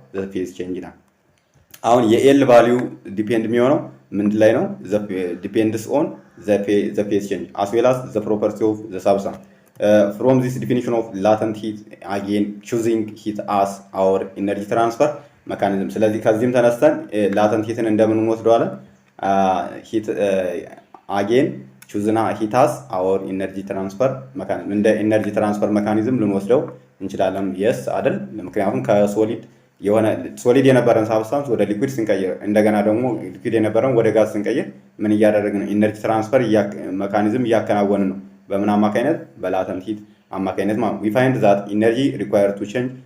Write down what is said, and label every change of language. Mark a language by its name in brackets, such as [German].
[Amharic] the phase change ይላል። አሁን የኤል ቫልዩ ዲፔንድ የሚሆነው ምንድን ላይ ነው? [English] depends on the phase change as well as the property of the substance. From this definition of latent heat, again choosing heat as our energy transfer mechanism. [Amharic] ስለዚህ ከዚህም ተነስተን latent heatን እንደምን እንወስደዋለን? [English] heat again choosing heat as our energy transfer mechanism እንደ energy transfer mechanism [Amharic] ልንወስደው እንችላለን። [English] yes አይደል? [Amharic] ምክንያቱም ከሶሊድ ሶሊድ የነበረን ሳብስታንስ ወደ ሊኩዊድ ስንቀይር እንደገና ደግሞ ሊኩዊድ የነበረን ወደ ጋዝ ስንቀይር ምን እያደረግን ነው? ኢነርጂ ትራንስፈር መካኒዝም እያከናወንን ነው። በምን አማካይነት? በላተንት ሂት አማካይነት ማለት [English] we find that energy required to change